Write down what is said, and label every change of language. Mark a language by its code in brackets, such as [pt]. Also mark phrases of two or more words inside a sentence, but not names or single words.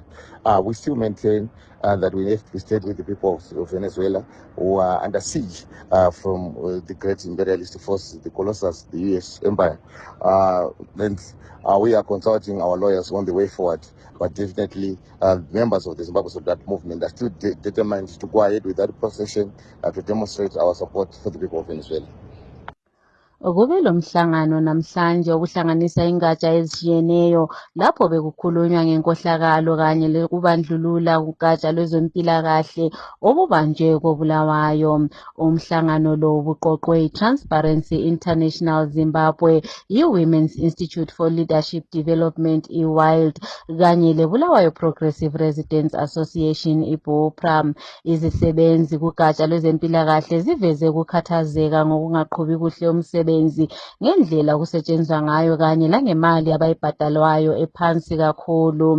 [en] We still maintain that we have to stand with the people of Venezuela who are under siege from the great imperialist forces, the Colossus, the US Empire. And we are consulting our lawyers on the way forward, but definitely members of the Zimbabwe Solidarity Movement are still determined to go ahead with that procession to demonstrate our support for the people of Venezuela. [nd] Kube lo mhlangano namhlanje okuhlanganisa ingatsha ezishiyeneyo lapho bekukhulunywa ngenkohlakalo kanye lokubandlulula kugatsha lwezempilakahle obubanjwe koBulawayo. Umhlangano lo ubuqoqwe iTransparency International Zimbabwe, i-Women's Institute for Leadership Development, i-WILD, kanye leBulawayo Progressive Residents Association, i-BOPRA. Izisebenzi kugatsha lwezempilakahle ziveze ukukhathazeka ngokungaqhubi kuhle umsebenzi ngendlela kusetshenzwa ngayo kanye langemali abayibhadalwayo ephansi kakhulu.